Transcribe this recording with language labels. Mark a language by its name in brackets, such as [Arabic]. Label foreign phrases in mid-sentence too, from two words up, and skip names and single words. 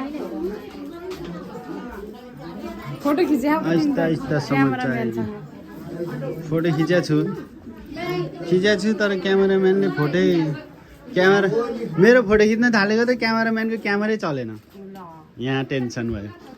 [Nepali] फोटो खिचे [Hindi] आहिस्ता आहिस्ता समझ आएगी [Nepali] फोटो खिचेको छु तर क्यामेराम्यानले क्यामेरा मेरो फोटो खिच्न थालेको त क्यामेराम्यानको क्यामेरै चलेन यहाँ टेन्सन भयो